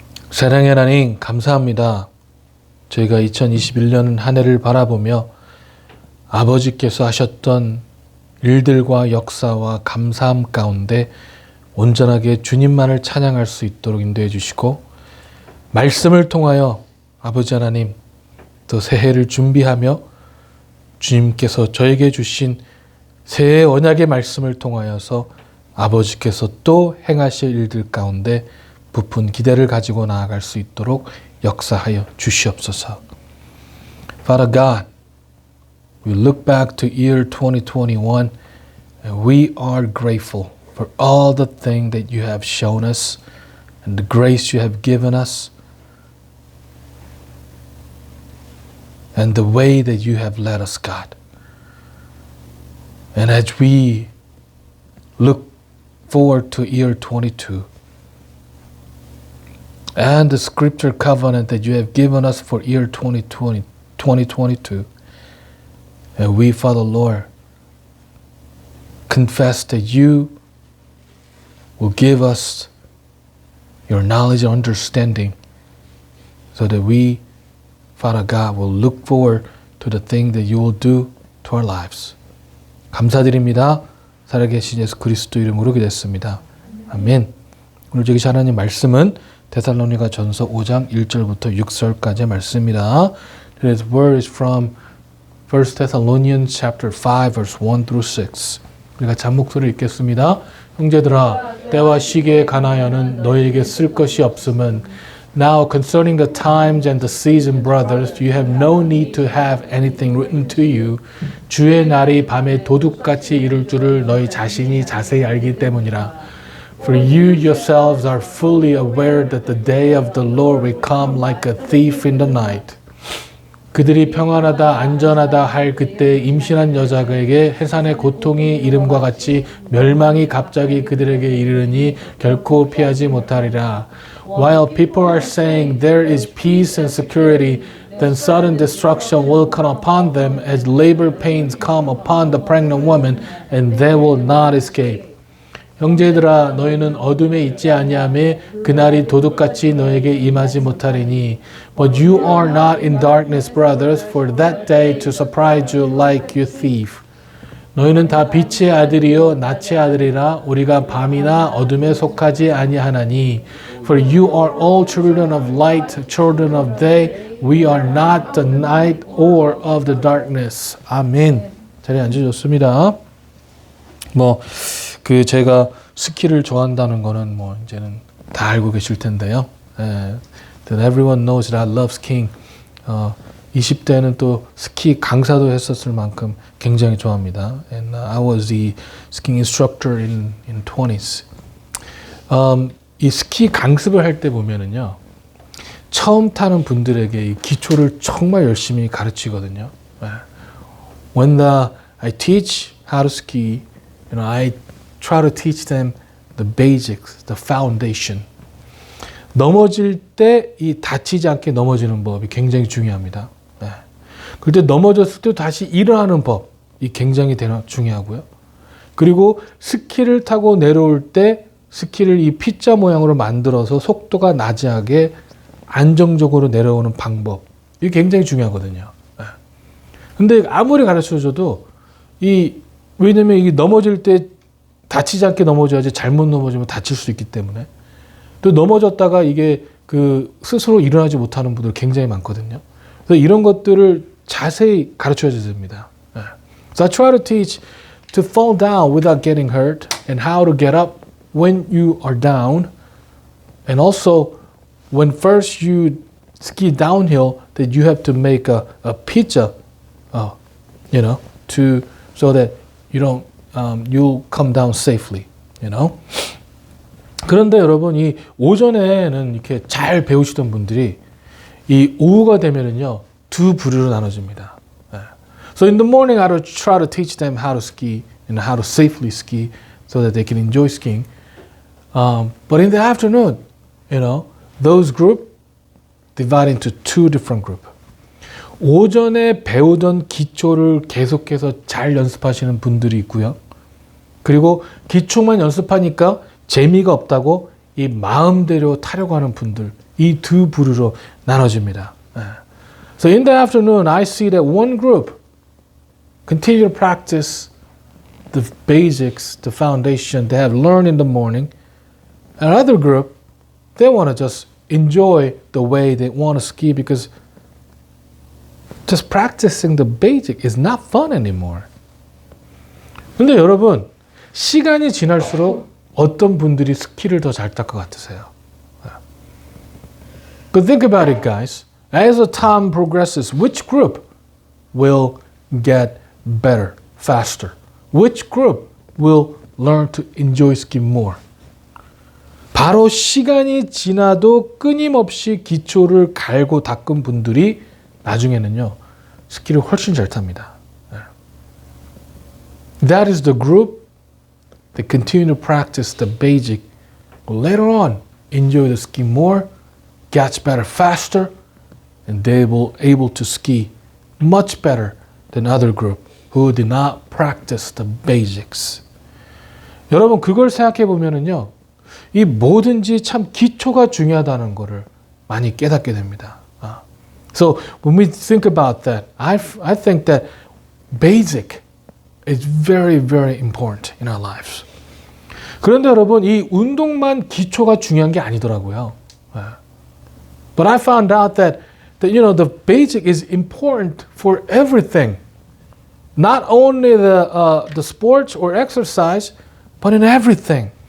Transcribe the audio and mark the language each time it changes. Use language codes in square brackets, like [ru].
[ko] 사랑의 하나님 감사합니다. 저희가 2021년 한 해를 바라보며 아버지께서 하셨던 일들과 역사와 감사함 가운데 온전하게 주님만을 찬양할 수 있도록 인도해 주시고 말씀을 통하여 아버지 하나님 또 새해를 준비하며 주님께서 저에게 주신 새해 언약의 말씀을 통하여서 아버지께서 또 행하실 일들 가운데 부푼 기대를 가지고 나아갈 수 있도록 역사하여 주시옵소서. [en] Father God, we look back to year 2021 and we are grateful for all the things that you have shown us and the grace you have given us and the way that you have led us, God. And as we look forward to year 22, and the scripture covenant that you have given us for year 2022. And we, Father Lord, confess that you will give us your knowledge and understanding so that we, Father God, will look forward to the thing that you will do to our lives. [ko] 감사드립니다. 살아계신 예수 그리스도 이름으로 기도했습니다. 아멘. 오늘 저기 하나님 말씀은 데살로니가 전서 5장 1절부터 6절까지의 말씀입니다. [en] Today's word is from 1 Thessalonians chapter 5 verse 1 through 6. [ko] 우리가 잠목소리를 읽겠습니다. 형제들아 때와 시기에 관하여는 너희에게 쓸 것이 없음은 [en] Now concerning the times and the season, brothers, you have no need to have anything written to you. [ko] 주의 날이 밤에 도둑같이 이룰 줄을 너희 자신이 자세히 알기 때문이라. [en] For you yourselves are fully aware that the day of the Lord will come like a thief in the night. [ko] 그들이 평안하다 안전하다 할 그때 임신한 여자에게 해산의 고통이 이름과 같이 멸망이 갑자기 그들에게 이르르니 결코 피하지 못하리라. [en] While people are saying there is peace and security, then sudden destruction will come upon them as labor pains come upon the pregnant woman, and they will not escape. [ko] 형제들아 너희는 어둠에 있지 아니하매 그날이 도둑같이 너에게 임하지 못하리니 [en] But you are not in darkness, brothers, for that day to surprise you like you thief. [ko] 너희는 다 빛의 아들이요 낮의 아들이라 우리가 밤이나 어둠에 속하지 아니하나니 [en] For you are all children of light, children of day. We are not the night or of the darkness. [ko] 아멘. 자리에 앉으셨습니다. 제가 스키를 좋아한다는 거는 이제는 다 알고 계실 텐데요. [en] That everyone knows that I love skiing. [ko] 20대는 또 스키 강사도 했었을 만큼 굉장히 좋아합니다. [en] And I was the skiing instructor in 20s. [ko] 이 스키 강습을 할 때 보면은요. 처음 타는 분들에게 이 기초를 정말 열심히 가르치거든요. [en] When I teach how to ski, I try to teach them the basics, the foundation. [ko] 넘어질 때 이 다치지 않게 넘어지는 법이 굉장히 중요합니다. 그때 넘어졌을 때 다시 일어나는 법이 굉장히 중요하고요. 그리고 스키를 타고 내려올 때 스키를 이 P자 모양으로 만들어서 속도가 낮게 안정적으로 내려오는 방법. 이게 굉장히 중요하거든요. 근데 아무리 가르쳐줘도 왜냐면 이게 넘어질 때 다치지 않게 넘어져야지 잘못 넘어지면 다칠 수 있기 때문에 또 넘어졌다가 이게 스스로 일어나지 못하는 분들 굉장히 많거든요. 그래서 이런 것들을 자세히 가르쳐야 됩니다. [en] So I try to teach to fall down without getting hurt and how to get up when you are down and also when first you ski downhill that you have to make a pizza, so that you don't you'll come down safely, [ko] 그런데 여러분 이 오전에는 이렇게 잘 배우시던 분들이 이 오후가 되면은요 두 부류로 나눠집니다. [en] So in the morning I try to teach them how to ski and how to safely ski so that they can enjoy skiing. But in the afternoon, those group divide into two different group. [ko] 오전에 배우던 기초를 계속해서 잘 연습하시는 분들이 있고요. 그리고 기초만 연습하니까 재미가 없다고 이 마음대로 타려고 하는 분들 이 두 부류로 나눠집니다. [en] So in the afternoon, I see that one group continue to practice the basics, the foundation they have learned in the morning. Another group, they want to just enjoy the way they want to ski because just practicing the basic is not fun anymore. [ko] 근데 여러분, 시간이 지날수록 어떤 분들이 스키를 더 잘 탈 것 같으세요? [en] But think about it, guys. As the time progresses, which group will get better, faster? Which group will learn to enjoy skiing more? [ko] 바로 시간이 지나도 끊임없이 기초를 갈고 닦은 분들이 나중에는요, 스키를 훨씬 잘 탑니다. [en] That is the group that continue to practice the basic. Later on, enjoy the ski more, gets better faster, and they will able to ski much better than other group who did not practice the basics. [ko] 여러분 그걸 생각해 보면은요, 이 뭐든지 참 기초가 중요하다는 것을 많이 깨닫게 됩니다. [en] So when we think about that, I think that basic is very, very important in our lives. [ko] 그런데 여러분 이 운동만 기초가 중요한 게 아니더라고요. [en] But I found out that you know the basic is important for everything. Not only the sports or exercise, but in everything.